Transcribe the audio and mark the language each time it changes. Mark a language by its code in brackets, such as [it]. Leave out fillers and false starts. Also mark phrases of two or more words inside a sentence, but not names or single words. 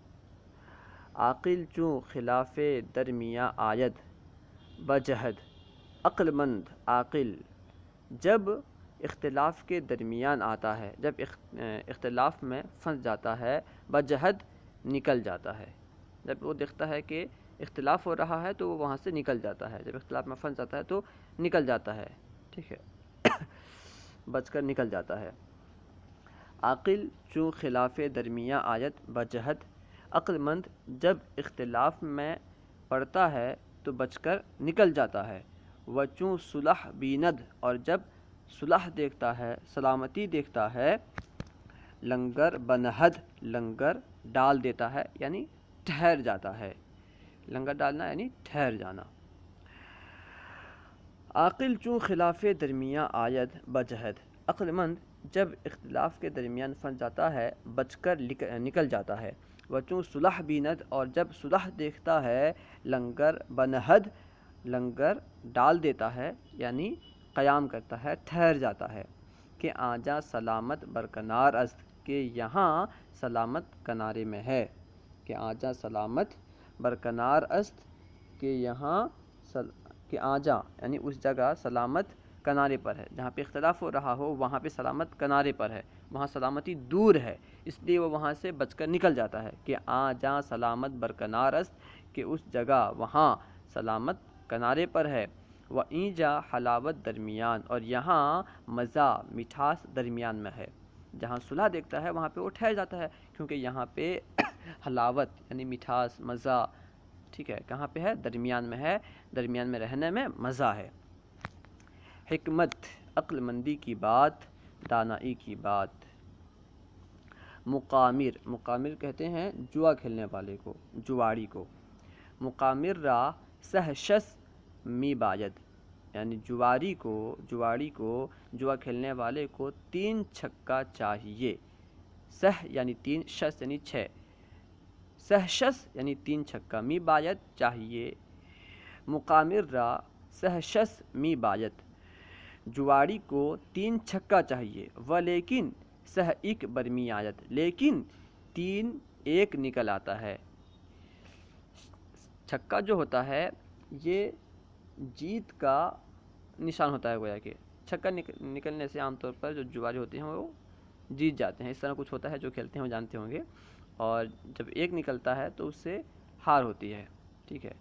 [fa] عاقل چوں خلاف درمیاں آید بجہد، [ur] عقل مند، عاقل جب اختلاف کے درمیان آتا ہے، جب اختلاف میں پھنس جاتا ہے، بجہد نکل جاتا ہے، جب وہ دیکھتا ہے کہ اختلاف ہو رہا ہے تو وہ وہاں سے نکل جاتا ہے، جب اختلاف میں پھنس جاتا ہے تو نکل جاتا ہے، ٹھیک ہے، بچ کر نکل جاتا ہے۔ [fa] عاقل چوں خلاف درمیاں آیت بجہد، [ur] عقل مند جب اختلاف میں پڑتا ہے تو بچ کر نکل جاتا ہے۔ [fa] و چوں صلح بیند، [ur] اور جب صلح دیکھتا ہے، سلامتی دیکھتا ہے، [fa] لنگر بنہد، [ur] لنگر ڈال دیتا ہے یعنی ٹھہر جاتا ہے، لنگر ڈالنا یعنی ٹھہر جانا۔ عاقل چوں خلاف درمیاں آید بجہد، عقل مند جب اختلاف کے درمیان پھنس جاتا ہے بچ کر نکل جاتا ہے۔ وہ [fa] چوں صلح بیند، [ur] اور جب صلح دیکھتا ہے، [fa] لنگر بنہد، [ur] لنگر ڈال دیتا ہے یعنی قیام کرتا ہے، ٹھہر جاتا ہے، [fa] کہ آجا سلامت برکنار است، [ur] کہ یہاں سلامت کنارے میں ہے، کہ [fa] آجا سلامت برکنار است، [ur] کہ یہاں کہ آجا یعنی اس جگہ سلامت کنارے پر ہے، جہاں پہ اختلاف ہو رہا ہو وہاں پہ سلامت کنارے پر ہے، وہاں سلامتی دور ہے، اس لیے وہ وہاں سے بچ کر نکل جاتا ہے، کہ [fa] آجا سلامت برکنار است، [ur] کہ اس جگہ وہاں سلامت کنارے پر ہے۔ [fa] و اینجا حلاوت درمیان، [ur] اور یہاں مزہ، مٹھاس درمیان میں ہے، جہاں صلح دیکھتا ہے وہاں پہ وہ ٹھہر جاتا ہے، کیونکہ یہاں پہ حلاوت یعنی مٹھاس، مزہ، ٹھیک ہے، کہاں پہ ہے؟ درمیان میں ہے، درمیان میں رہنے میں مزہ ہے۔ حکمت عقل مندی کی بات، دانائی کی بات۔ مقامر، مقامر کہتے ہیں جوا کھیلنے والے کو، جواڑی کو۔ [fa] مقامر را سہشس می باید، [ur] یعنی جواڑی کو جوا کھیلنے والے کو 3 چھکا چاہیے۔ سہ یعنی 3، شس یعنی 6، سہشس یعنی 3 چھکا، [fa] می باید [ur] چاہیے۔ [fa] مقامر را سہشس می باید، [ur] جواڑی کو 3 چھکا چاہیے، [fa] و لیکن سہ ایک برمی آیت، [ur] لیکن 3 ایک نکل آتا ہے۔ چھکا جو ہوتا ہے یہ جیت کا نشان ہوتا ہے، گویا کہ چھکا نکلنے سے عام طور پر جو جواری ہوتے ہیں وہ جیت جاتے ہیں، اس طرح کچھ ہوتا ہے، جو کھیلتے ہیں وہ جانتے ہوں گے، اور جب ایک نکلتا ہے تو اس سے ہار ہوتی ہے، ٹھیک ہے۔